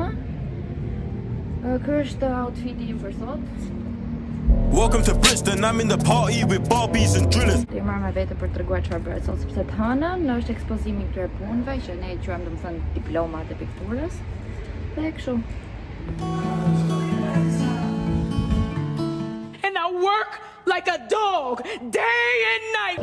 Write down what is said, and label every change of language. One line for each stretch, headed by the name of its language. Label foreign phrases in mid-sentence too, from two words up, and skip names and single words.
Albanian: Ky është outfiti im për sot.
English: Welcome to Brixton, I'm in the party with Barbies and drillers.
Albanian: Do marr me vete për t'treguar çfarë bëhet sot sepse të hënën është ekspozimi i këtyre punëve që ne quajmë domethënë diplomat e pikturës. Dhe kështu.
English: And I work like a dog, day and night.